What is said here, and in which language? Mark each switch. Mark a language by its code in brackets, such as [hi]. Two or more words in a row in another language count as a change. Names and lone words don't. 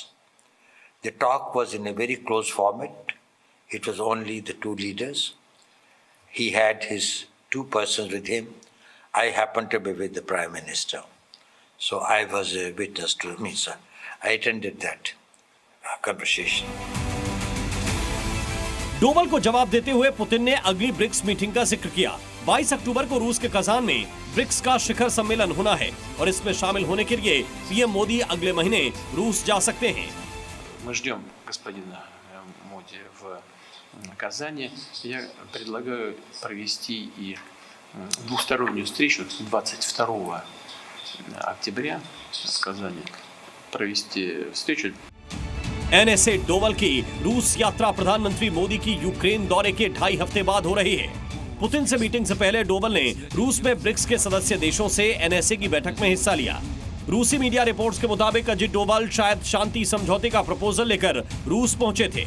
[en] The talk was in a very close format. It was only the two leaders. He had his two persons with him. I happened to be with the Prime Minister. So I was a witness to me, sir. I attended that conversation. [hi] डोवल को जवाब देते हुए पुतिन ने अगली ब्रिक्स मीटिंग का जिक्र किया। 22 अक्टूबर को रूस के कजान में ब्रिक्स का शिखर सम्मेलन होना है और इसमें शामिल होने के लिए पीएम मोदी अगले महीने रूस जा सकते हैं। [ru] Мы ждем господина Моди в Казани. Я предлагаю провести и двустороннюю встречу 22 октября в Казани. Провести встречу. [hi] एनएसए डोवल की रूस यात्रा प्रधानमंत्री मोदी की यूक्रेन दौरे के 2.5 हफ्ते बाद हो रही है। पुतिन से मीटिंग से पहले डोवल ने रूस में ब्रिक्स के सदस्य देशों से एनएसए की बैठक में हिस्सा लिया। रूसी मीडिया रिपोर्ट्स के मुताबिक अजीत डोवल शायद शांति समझौते का प्रपोजल लेकर रूस पहुंचे थे।